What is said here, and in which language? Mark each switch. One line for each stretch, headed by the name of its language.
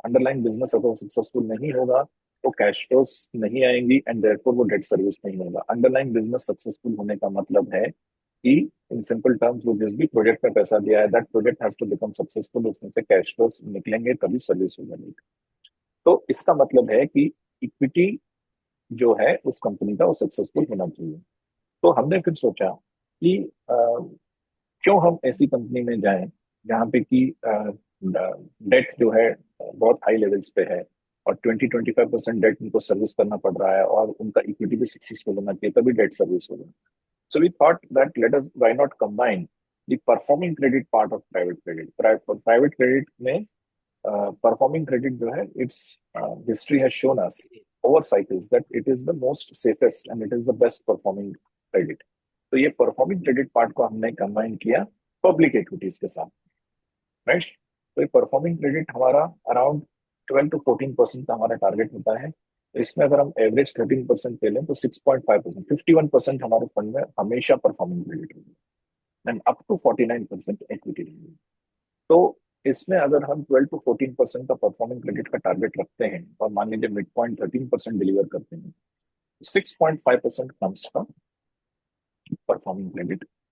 Hindi: Underlying business अगर successful नहीं होगा तो cash flows नहीं आएंगी and therefore वो debt service नहीं होगा. Underlying business successful होने का मतलब है कि
English: in simple terms
Hindi: वो जिस भी प्रोजेक्ट में पैसा दिया है,
English: that project has to become successful,
Hindi: उसमें से cash flows निकलेंगे तभी सर्विस हो जाएगी. तो इसका मतलब है कि इक्विटी जो है उस कंपनी का वो सक्सेसफुल होना चाहिए. तो हमने फिर सोचा कि क्यों हम ऐसी कंपनी में जाएं जहां पे कि डेट जो है बहुत हाई लेवल्स पे है और 20-25% डेट उनको सर्विस करना पड़ रहा है और उनका इक्विटी भी सक्सेसफुल होना चाहिए तभी डेट सर्विस होगा.
English: So we thought that why not combine the performing credit part of private credit. Private credit में performing credit जो है, its history has shown us over cycles that it is the most safest and it is the best performing credit.
Hindi: तो ये performing credit part को हमने combine किया public equities के साथ, right? तो ये performing credit हमारा around 12 to 14% का हमारा target होता है. इसमें अगर हम एवरेज 13% ले लें तो 6.5%, 51% हमारे फंड में हमेशा परफॉर्मिंग क्रेडिट होगी एंड अप टू 49% इक्विटी रहेगी. तो इसमें अगर हम 12 to 14% का परफॉर्मिंग क्रेडिट का टारगेट रखते हैं और मान लीजिए मिड पॉइंट 13% डिलीवर करते हैं, 6.5%
English: comes from
Hindi: परफॉर्मिंग क्रेडिट.